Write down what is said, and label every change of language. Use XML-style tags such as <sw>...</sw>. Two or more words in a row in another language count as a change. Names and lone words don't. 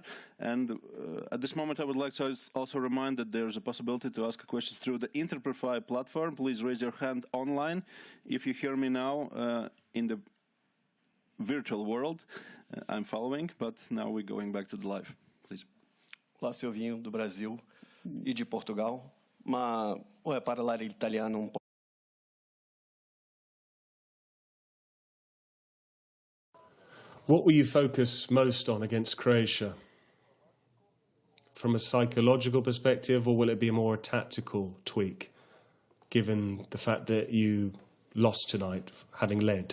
<en>And at this moment, I would like to also remind that there's a possibility to ask a question through the Interprefy platform. Please raise your hand online. If you hear me now in the virtual world, I'm following, but now we're going back to the live. Please.</en> <pt>Olá, Sylvinho, do Brasil e de Portugal.</pt> <it>Ma vuoi parlare italiano un po'?</it> <en>What will you focus most on against Croatia? From a psychological perspective, or will it be more a tactical tweak, given the fact that you lost tonight, having led?</en>